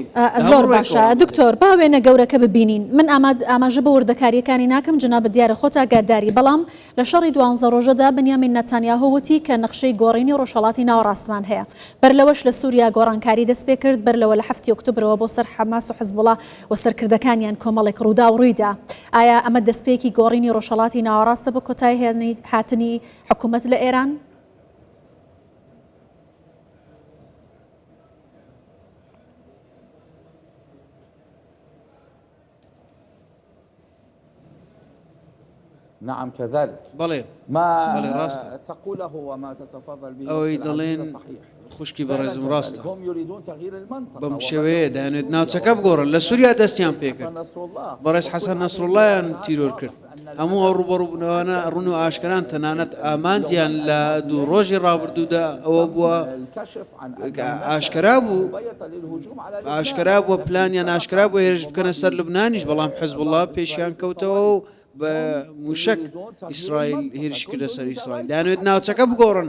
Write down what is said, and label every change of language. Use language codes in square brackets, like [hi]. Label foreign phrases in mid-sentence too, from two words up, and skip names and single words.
[ckb] زۆر باشە دکتۆر باوێنە گەورەکە ببینین من ئاماژە بە وردەکاریەکانی ناکەم جنابەت دیارە خۆت ئاگاداری بەڵام لە شەڕی 12 ڕۆژەدا بنیامین نەتانیاهو وتی کە نەخشەی گۆڕینی ڕۆژهەڵاتی ناوەڕاستمان هەیە بەرلەوەش لە سووریا گۆڕانکاری دەست پێ کرد بەرلەوە لە 7 ئۆکتۆبرەوە بۆ سەر حەماس و حزبوڵا و سەرکردەکانیان کۆمەڵێک ڕوودا و ڕوویدا ئایا ئەمە دەستپێکی گۆڕینی ڕۆژهەڵاتی ناوەڕاستە بە کۆتایی هاتنی حکوومەت لە ئێران؟ [ar] نعم كذلك [ckb] بەڵێ [ar] ما تقوله وما تتفضل به [ckb] ئەوەی دەڵێن خوشکی بەڕێزم ڕاستە بەم شێوەیە دەیانێت ناوچەکە بگۆڕن لە سووریا دەستیان پێکرد بەڕێز حەسەن نەسڕوڵایان تیرۆر کرد هەموو ئەو ڕوبەڕووبوونەوەنە ڕوون و ئاشکران تەنانەت ئامانجیان لە دوو ڕۆژی ڕابردوودا ئەوە بووە ئاشکرا بووە پلانیان ئاشکرا بووە هێرش بکەنە سەر لوبنانیش بەڵام حیزبوڵڵا پێشیان کەوتەوە و بە موشک ئیسرائیل هێرش کردە سەر ئیسرائیل دەیانوێت ناوچەکە بگۆڕن.